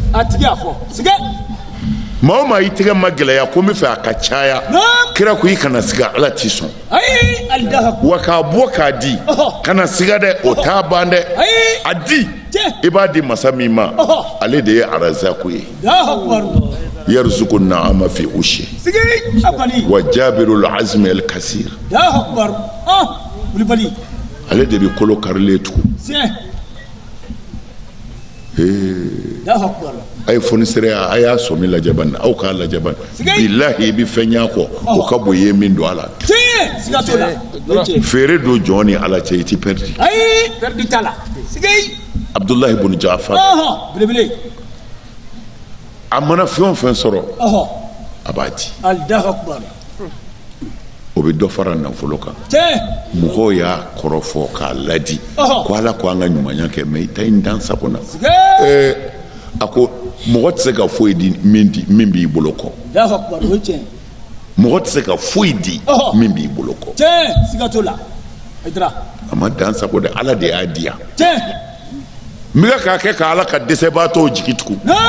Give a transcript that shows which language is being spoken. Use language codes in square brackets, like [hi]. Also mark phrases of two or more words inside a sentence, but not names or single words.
[bm] a tigi y'a fɔ siga maa o maa i tɛgɛ ma gɛlɛya ko n bɛ fɛ a ka caya kira ko i kana siga ala t'i sɔn [ar] ayi الله أكبر [bm] wa k'a bɔ k'a di kana siga dɛ o t'a ban dɛ a di i b'a di masa min ma ale de ye arazaku ye [ar] يرزق النعامة في عشها وجابر العظم الكاسر [bm] ale de bɛ kolo karilen tugun a ye fonisɛrɛya a y'a sɔmi lajɛ bani aw k'a lajɛ bani bilahi i bɛ fɛn y'a kɔ o ka bon i ye min don a la feere don jɔn ni ala cɛ i ti pɛridi Abdullahi ibn Jafar a mana fɛn o fɛn sɔrɔ a b'a di o bɛ dɔ fara nafolo kan mɔgɔw y'a kɔrɔfɔ k'a ladi ko ala ko an ka ɲumanya kɛ mɛ i ta in dan sago na a ko mɔgɔ tɛ se ka foyi di min b'i bolo kɔ mɔgɔ tɛ se ka foyi di min b'i bolo kɔ a ma dan sago dɛ ala de y'a di yan n bɛ k'a kɛ ka ala ka dɛsɛbaatɔw jigi tugun